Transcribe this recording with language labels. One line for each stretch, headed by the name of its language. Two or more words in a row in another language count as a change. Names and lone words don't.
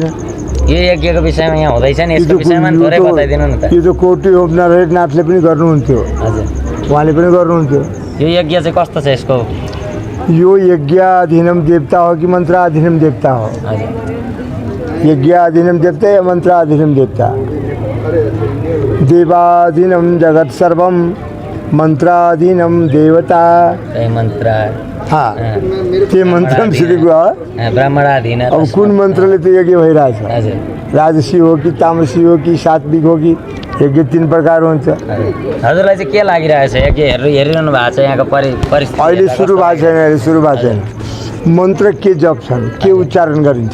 Nepali: यो यज्ञको विषयमा यहाँ हुँदैछ नि, यसको विषयमा थोरै बताइदिनु न त। यो त कोटी होम नरहरिनाथले पनि गर्नुहुन्थ्यो, हजुर उहाँले पनि गर्नुहुन्थ्यो। यो यज्ञ चाहिँ कस्तो छ यसको? यो
Sanskrit: यज्ञाधीनम देवता
Nepali: हो कि
Sanskrit: मन्त्राधीनम देवता
Nepali: हो? हजुर
Sanskrit: यज्ञाधीनम देवता या मन्त्राधीनम देवता? देवाधीनम जगत सर्वम मन्त्राधीनम देवता।
Nepali: मन्त्र हाँ त्यो मन्त्र सिधीको हो, ब्राह्मणाधीन। अब कुन मन्त्रले त्यो यज्ञ भइरहेछ? हजुर राजसी हो कि तामसी हो कि सात्विक हो कि यज्ञ 3 प्रकार हुन्छ। हजुरलाई चाहिँ के लागिरहेछ यज्ञ हेरिरहनु भएको छ यहाँको परिस्थिति? अहिले सुरु भएको छैन, अहिले सुरु भएको छैन। मन्त्र के जप्छन्, के उच्चारण गरिन्छ,